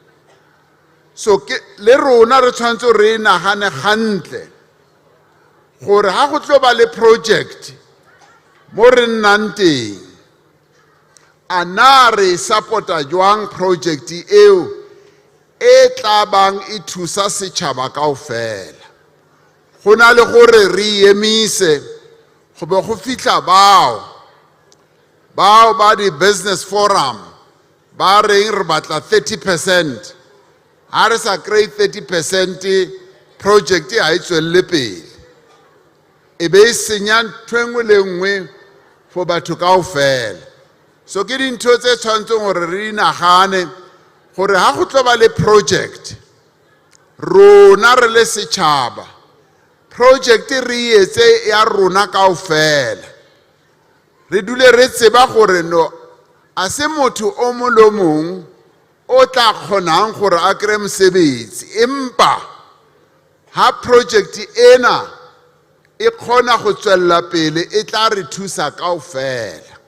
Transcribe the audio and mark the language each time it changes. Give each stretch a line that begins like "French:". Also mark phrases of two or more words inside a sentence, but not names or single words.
Tswana: So le rona re tshwanetse re nagane gantle gore ha go tlo ba le project mo re nnang teng a na re supporta jwang project eo e tla bang e thusa setšhaba kaofela. Go na le gore re emise go be go fitlha bao ba di
English: business forum
Tswana: ba reng re batla 30%. Ha re sa kry 30% project ha e tswelle pele e be e senya ntho enngwe le nngwe for batho kaofela. So ke dintho tse tshwanetseng gore re inagane gore ha go tlo ba le project rona re le setšhaba project re etse ya rona kaofela re dule re tseba gore no a se motho o mo le mong o tla kgonang gore a kry mosebetsi empa ha project ena e kgona go tswella pele e tla re thusa kaofela.